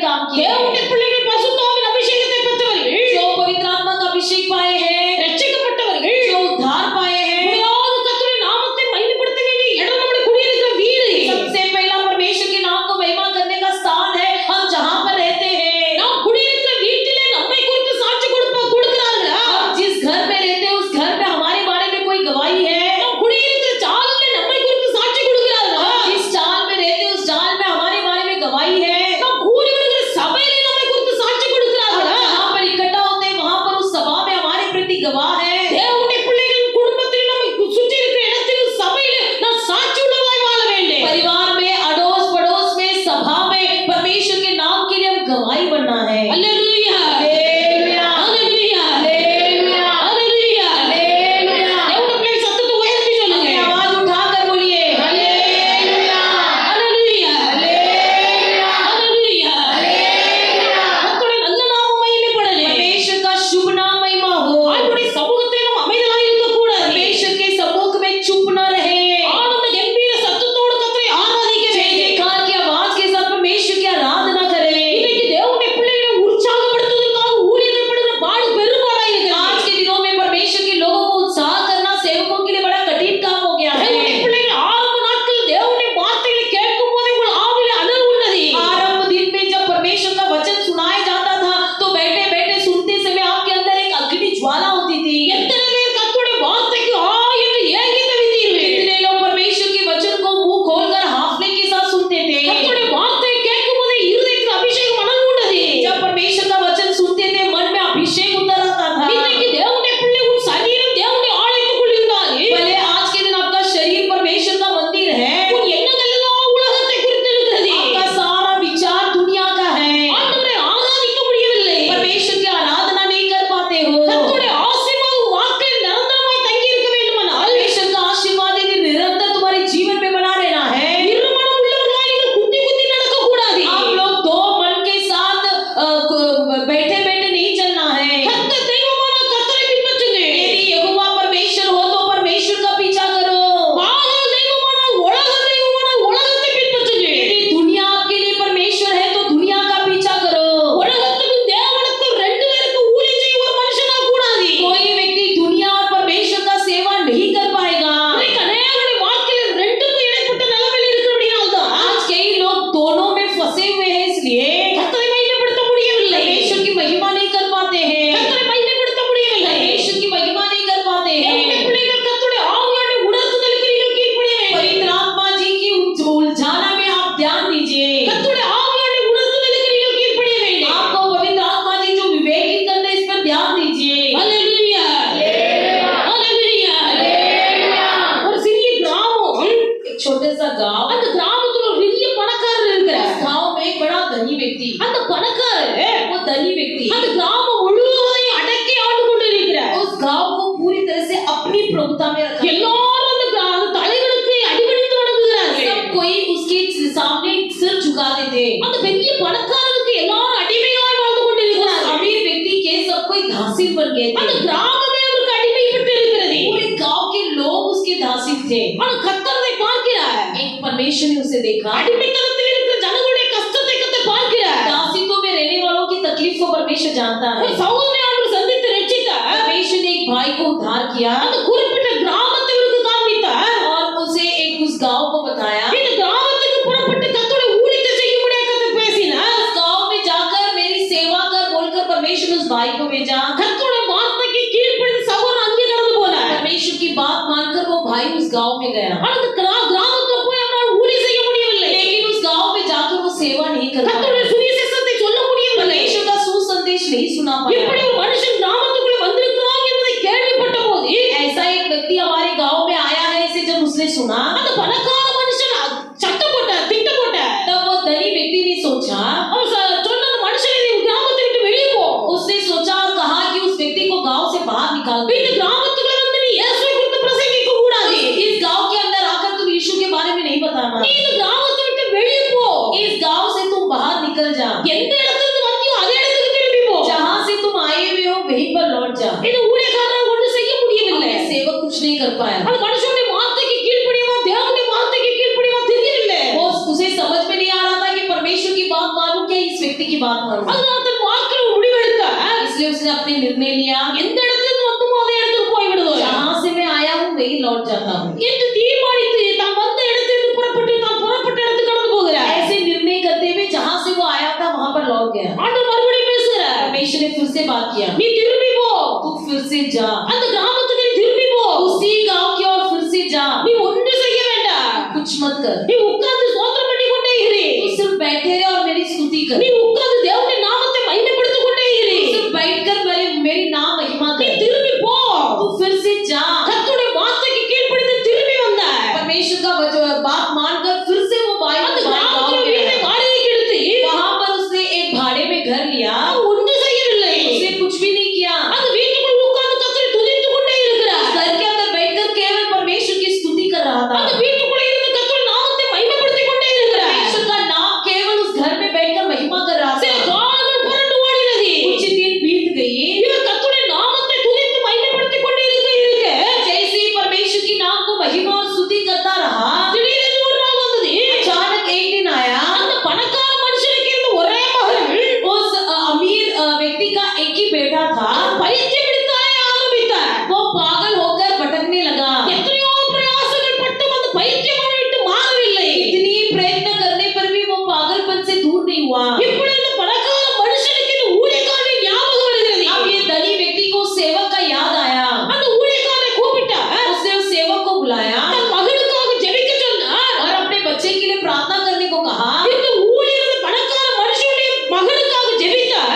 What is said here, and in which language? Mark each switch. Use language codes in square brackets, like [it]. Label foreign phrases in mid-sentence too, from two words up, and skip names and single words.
[hi] किए हैं। [ta] தேவனுடைய பிள்ளைகள் பரிசுத்தாவின் அபிஷேகத்தை பெற்றவர்கள், [hi] जो पवित्र आत्मा का अभिषेक पाए हैं, [ta] ரட்சிக்கப்பட்டவர்கள், [hi] जो उद्धार पाए हैं, [ta] முதலாவது கர்த்தருடைய நாமத்தை மகிமைப்படுத்த வேண்டிய இடம் நம்முடைய குடியிருக்கிற வீடு. [hi] सबसे पहला परमेश्वर के नाम को महिमा करने का स्थान है हम जहाँ पर रहते हैं। [ta] நாம் குடியிருக்கிற வீட்டிலே நம்மை குறித்து சாட்சி கொடுக்கிறார்களா? [hi] हम जिस घर में रहते हैं उस घर में हमारे बारे में कोई गवाही है? [ta] நாம் குடியிருக்கிற சாலிலே நம்மை குறித்து சாட்சி கொடுக்கிறார்களா? [hi] हम जिस चाल में रहते हैं उस चाल में हमारे बारे में गवाही है? [ta] நாம் கூடி வருகிற சபையிலே நம்மை குறித்து சாட்சி [hi] हम [ta] கொடுக்கிறார்களா? [hi] जहाँ पर इकट्ठा होते हैं वहाँ पर उस सभा में हमारे प्रति गवाह है? [ta] தேவனுடைய பிள்ளைகள் குடும்பத்தில் நம்மை சுற்றி இருக்கிற இடத்தில் சபையிலே நான் சாட்சி உள்ளவராய் வாழ வேண்டும். [hi] परिवार में, अड़ोस पड़ोस में, सभा में परमेश्वर के नाम के लिए हम गवाही बनना है। [ta] அல்லேலூயா, [hi] हालेलुया, [ta] அல்லேலூயா, [hi] हालेलुया, [ta] அல்லேலூயா. [hi] हालेलुया। [ta] தேவனுடைய பிள்ளைகள் சத்தத்தை உயர்த்தி சொல்லுங்க. [hi] अपनी आवाज उठाकर बोलिए हालेलुया, [ta] அல்லேலூயா, [hi] हालेलुया, [ta] அல்லேலூயா. [hi] हालेलुया। [ta] கர்த்தருடைய நல்ல நாமம் மகிமைப்படவே. [hi] परमेश्वर का शुभ नाम महिमा हो। [ta] ஆண்டவருடைய சமூகத்தில் நாம் அமைதலாய் இருக்கக்கூடாது. [hi] परमेश्वर के सम्मुख में चुप न रहे। [ta] ஆனந்த கம்பீர சத்தத்தோடு கர்த்தரை ஆராதிக்க [hi] जय [ta] வேண்டும். [hi] जयकार की आवाज के साथ परमेश्वर की आराधना करें। [ta] இன்னைக்கு தேவனுடைய பிள்ளைகளை உற்சாகப்படுத்துவதற்காக ஊழியர்கள் படுகிற பாடு பெரும்பாடாய் இருக்கிறது. [hi] आज के दिनों में परमेश्वर के लोगों को उत्साह करना सेवकों के लिए बड़ा कठिन काम हो गया [ta] தேவனுடைய [hi] है। [ta] பிள்ளைகள் ஆரம்ப நாட்களில் தேவனுடைய வார்த்தைகளை கேட்கும் போதே உங்கள் ஆவியிலே அனல் உள்ளது. [hi] आरंभ दिन में जब परमेश्वर का वचन सुनाया जाता था तो बैठे बैठे सुनते समय आपके अंदर एक अग्नि ज्वाला होती थी। [ta] எத்தனை பேர் கர்த்தருடைய வார்த்தைக்கு ஆ என்று ஏங்கி தவித்தீர்கள். [hi] कितने लोग परमेश्वर के वचन को मुंह खोलकर हाफले के साथ सुनते थे। [ta] கர்த்தருடைய வார்த்தையை கேட்கும் போதே இருதயத்தில் அபிஷேகம் அனல் உள்ளது. [hi] जब परमेश्वर का वचन सुनते थे मन में अभिषेक उतर आता था। [ta] இன்னைக்கு தேவனுடைய பிள்ளை உன் சரீரம் தேவனுடைய ஆலயத்துக்குள் இருந்தால் [hi] भले आज के दिन आपका शरीर परमेश्वर का मंदिर है, [ta] உன் எண்ணங்கள் எல்லாம் உலகத்தை குறித்து இருக்கிறது. [hi] आपका सारा विचार दुनिया का है, [ta] ஆண்டவரை ஆராதிக்க முடியவில்லை. [hi] परमेश्वर की आराधना नहीं कर पाते हो। [ta] கர்த்தருடைய ஆசீர்வாதம் வாக்கில் நிரந்தரமாய் தங்கி இருக்க வேண்டுமானால் [hi] परमेश्वर का आशीर्वाद यदि निरंतर तुम्हारे जीवन में बना रहना है, [ta] இருமனம் உள்ளவர்களாய் நீங்கள் குத்தி குத்தி நடக்க கூடாது. [hi] आप लोग दो मन के साथ बैठे बैठे नहीं चलना है। [ta] கர்த்தர் தெய்வமானால் கர்த்தரை பின்பற்றுங்கள். [hi] यदि यहोवा परमेश्वर हो तो परमेश्वर का पीछा करो। [ta] பாகால் தெய்வமானால் உலகத்தை பின்பற்றுங்கள். [hi] यदि दुनिया आपके लिए परमेश्वर है तो दुनिया का पीछा करो। [ta] உலகத்துக்கும் தேவனுக்கும் ரெண்டு பேருக்கு ஊழியம் செய்ய ஒரு மனுஷனால் கூடாது. [hi] कोई व्यक्ति दुनिया और परमेश्वर का सेवा नहीं कर पाएगा। [ta] இன்னைக்கு அநேகருடைய வாழ்க்கையில் ரெண்டுக்கும் இடைப்பட்ட நிலைமையில் இருக்கிறபடியால்தான் [hi] आज कई लोग दोनों में फंसे हुए हैं, इसलिए [ta] கர்த்தரை மகிமைப்படுத்த முடியவில்லை. [hi] परमेश्वर की महिमा नहीं कर पाते हैं। [ta] கர்த்தரை மகிமைப்படுத்த முடியவில்லை. [hi] परमेश्वर की महिमा नहीं कर पाते [ta] தேவனுடைய [hi] हैं। [ta] பிள்ளைகள் கர்த்தருடைய ஆவியோட உணர்த்துதலுக்கு நீங்கள் கீழ்ப்படிய வேண்டும். [hi] पवित्र आत्मा जी की उलझाना में आप ध्यान दीजिए। [ta] கர்த்தருடைய ஆவியோட உணர்த்துதலுக்கு நீங்கள் கீழ்ப்படிய வேண்டும். [hi] आपको पवित्र आत्मा जी जो विवेकित करते हैं, इस पर ध्यान दीजिए। [ta] ஹalleluya, ஹalleluya. [hi] हालेलुया। [ta] ஒரு சிறிய கிராமம், [hi] एक छोटे सा गांव, [ta] அந்த கிராமத்துல ஒரு பெரிய பணக்காரர் இருக்கிறார். [hi] गांव में एक बड़ा धनी व्यक्ति, [ta] அந்த பணக்காரர் [hi] वो धनी व्यक्ति [ta] அந்த கிராமம் முழுவதையும் அடக்கி ஆண்டு கொண்டிருக்கிறார். [hi] उस गांव को पूरी तरह से अपनी प्रभुता में रखा। [ta] எல்லாரும் அந்த தலைவனுக்கு அடிபணிந்து வணங்குகிறார்கள். [hi] सब कोई उसके सामने सिर झुकाते थे। [ta] அந்த பெரிய பணக்காரருக்கு எல்லாரும் அடிமையாய் வாழ்ந்து கொண்டிருக்கிறார்கள். [hi] अमीर व्यक्ति के सब कोई दासी बन गए [ta] அந்த [hi] थे। [ta] கிராமமே அவருக்கு அடிமைப்பட்டு இருக்கிறது. [hi] पूरे गांव के लोग उसके दासी थे। [ta] ஆனா கர்த்தர் அதை பார்க்கிறார். [hi] एक परमेश्वर ने उसे देखा। [ta] அடிமைத்தனத்தில் இருக்கிற ஜனங்களுடைய கஷ்டத்தை கர்த்தர் பார்க்கிறார். [hi] दासित्व में रहने वालों की तकलीफ को परमेश्वर जानता है। [ta] ஒரு சகோதரனை அவர் சந்தித்து ரட்சித்தார். [hi] परमेश्वर ने एक भाई को उद्धार किया [ta] அந்த குறிப்பிட்ட கிராமத்தை இவருக்கு காண்பித்தார். [hi] और उसे एक उस गांव को बताया। [ta] இந்த கிராமத்துக்கு புறப்பட்டு கர்த்தருடைய ஊழியத்தை செய்யும்படியாக கர்த்தர் பேசினார். [hi] उस गांव में जाकर मेरी सेवा कर बोलकर परमेश्वर ने उस भाई को भेजा। [ta] கர்த்தருடைய வார்த்தைக்கு கீழ்ப்படிந்து சகோதரன் அங்கே கடந்து போனார். [hi] परमेश्वर की बात मानकर वो भाई उस गांव में गया, [ta] ஆனா அந்த கிராமத்துல போய் அவரால் ஊழியம் செய்ய முடியவில்லை. [hi] लेकिन उस गांव में जाकर वो सेवा नहीं कर [ta] கர்த்தருடைய [hi] पाया। [ta] சுவிசேஷத்தை சொல்ல முடியவில்லை. [hi] परमेश्वर का सुसंदेश नहीं सुना [ta] இப்படி [hi] पाया। [ta] ஒரு மனுஷன் கிராமத்துக்குள்ள வந்திருக்கிறான் என்பதை கேள்விப்பட்ட போது [hi] ऐसा एक व्यक्ति हमारे गांव में आया है, इसे जब उसने सुना [ta] அந்த பணக்கார மனுஷன் சத்தம் போட்டார், திட்டம் போட்டார். [hi] तब वो धनी व्यक्ति ने सोचा, [ta] அவன் சொன்ன அந்த மனுஷனை நீ கிராமத்தை விட்டு வெளியே போ. [hi] उसने सोचा और कहा कि उस व्यक्ति को गांव से बाहर निकाल दे। [ta] இந்த கிராமத்துக்குள்ள வந்து நீ இயேசுவை குறித்து பிரசங்கிக்க கூடாது. [hi] इस गांव के अंदर आकर तुम यीशु के बारे में नहीं बताना। [ta] நீ இந்த கிராமத்தை விட்டு வெளியே போ. [hi] इस गांव से तुम बाहर निकल जा। [ta] எந்த இடத்துக்கு வந்தியோ அதே இடத்துக்கு திரும்பி போ. [hi] जहां से तुम आए हुए हो वहीं पर लौट जा। [ta] இந்த ஊழியக்காரர் ஒன்றும் செய்ய முடியவில்லை. [hi] अपने सेवक कुछ नहीं कर पाया। [ta] அந்த மனுஷனுடைய வார்த்தைக்கு கீழ்ப்படியவா தேவனுடைய வார்த்தைக்கு கீழ்ப்படியவா தெரியவில்லை. [hi] वो उसे समझ में नहीं आ रहा था कि परमेश्वर की बात मानूं क्या इस व्यक्ति की बात मानो। [ta] அதனால தன் வாழ்க்கையில ஒரு முடிவெடுத்தார். [hi] इसलिए उसने अपने निर्णय लिया, [ta] எந்த இடத்துல வந்தோமோ அதே இடத்துக்கு போய் விடுவோம் [hi] जहाँ से मैं आया हूँ वही लौट जाता हूँ। [ta] என்று தீர்மானித்து தான் வந்த இடத்திலிருந்து புறப்பட்டு தான் புறப்பட்ட இடத்துக்கு கடந்து போகிறார். [hi] ऐसे निर्णय करते हुए जहाँ से वो आया था वहाँ पर लौट गया। [ta] ஆண்டவர் மறுபடியும் பேசுறார். [hi] परमेश्वर ने फिर से बात किया, [ta] நீ திரும்பி போ. [hi] तू फिर से जा, [ta] அந்த கிராமத்துக்கு நீ திரும்பி போ. [hi] उसी गांव की ओर फिर से जा, [ta] நீ ஒன்றும் செய்ய வேண்டாம். [hi] कुछ मत कर, [ta] நீ உட்கார்ந்து ஸ்தோத்திரம் பண்ணி கொண்டே இரு. [hi] तू सिर्फ बैठे रहे और मेरी स्तुति कर, [ta] நீ உட்கார்ந்து தேவனுடைய நாமத்தை மகிமைப்படுத்திக் கொண்டே இரு. [hi] तू सिर्फ बैठकर मेरी नाम महिमा [ta] நீ [hi] कर, [ta] திரும்பி போ. [hi] तू फिर से जा। [ta] கர்த்தருடைய வார்த்தைக்கு கீழ்ப்படிந்து திரும்பி வந்தார். [hi] परमेश्वर का बात मानकर फिर से वो [ta] அந்த [hi] गांव [ta] கிராமத்துல [hi] में [ta] வீட்டை [hi] गया। [ta] வாடகைக்கு எடுத்து [hi] वहाँ पर उसने एक भाड़े में घर लिया, [ta] ஒன்றும் செய்யவில்லை. [hi] उसने कुछ भी नहीं किया, [ta] அந்த வீட்டுக்குள்ள உட்கார்ந்து கர்த்தரை துதித்துக் கொண்டே இருக்கிறார். [hi] घर के अंदर बैठकर केवल परमेश्वर की स्तुति कर रहा था। [ta] அந்த வீட்டுக்குள்ள இருந்து கர்த்தருடைய நாமத்தை மகிமைப்படுத்திக் கொண்டே இருக்கிறார். [hi] परमेश्वर का नाम केवल उस घर में बैठकर महिमा कर रहा [ta] சில [hi] था। [ta] காலங்கள் புரண்டு ஓடினது. [hi] कुछ दिन बीत गई, [ta] இவர் கர்த்தருடைய நாமத்தை துதித்து மகிமைப்படுத்திக் கொண்டே இருக்க [hi] जैसे ही परमेश्वर की नाम को महिमा और स्तुति करता रहा, [ta] திடீரென்று ஒரு நாள் வந்தது. [hi] अचानक एक दिन आया, [ta] அந்த பணக்கார மனுஷனுக்கு இருந்த ஒரே மகன் [hi] उस अमीर व्यक्ति का एक ही बेटा था, [ta] பைத்தியம் பிடித்து அலைய ஆரம்பித்தார். [hi] वो पागल होकर भटकने लगा। [ta] எத்தனையோ பிரயாசங்கள் பட்டும் அந்த பைத்தியம் அவனை விட்டு மாறவில்லை. [hi] इतनी प्रयत्न करने पर भी वो पागलपन से दूर नहीं हुआ। [ta] இப்பொழுது இந்த பணக்கார மனுஷனுக்கு இந்த ஊழியக்காரனின் ஞாபகம் வருகிறது. [hi] अब ये धनी व्यक्ति को उस सेवक का याद आया, [ta] அந்த ஊழியக்காரனை கூப்பிட்டார். [hi] उसने उस सेवक को बुलाया [ta] தன் மகனுக்காக ஜெபிக்க சொன்னார். [hi] और अपने बच्चे के लिए प्रार्थना करने को कहा। [ta] இந்த ஊழியர் இந்த பணக்கார மனுஷனுடைய மகனுக்காக ஜெபித்தார்.